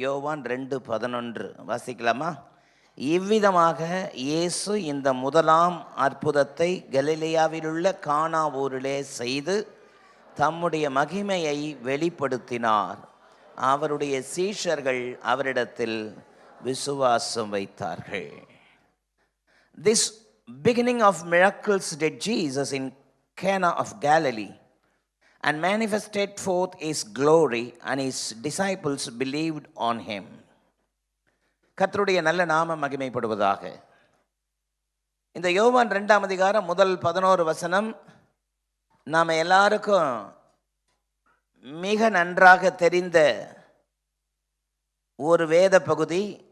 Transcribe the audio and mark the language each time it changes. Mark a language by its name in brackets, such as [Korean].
[Tamil] யோவான் 2:11 வாசிக்கலாமா? இவ்விதமாக இயேசு இந்த முதலாம் அற்புதத்தை கலிலேயாவில் உள்ள கானா ஊரிலே செய்து தம்முடைய மகிமையை வெளிப்படுத்தினார். அவருடைய சீஷர்கள் அவரிடத்தில் விசுவாசம் வைத்தார்கள். [English] This beginning of miracles did Jesus in Cana of Galilee and manifested forth his glory, and his disciples believed on him. [Tamil] கர்த்தருடைய நல்ல நாமம் மகிமைப்படுவதாக. இந்த யோவான் 2ஆம் அதிகாரம் முதல் 11 வசனம் நாம் எல்லாருக்கும் மிக நன்றாக தெரிந்த ஒரு வேத பகுதி.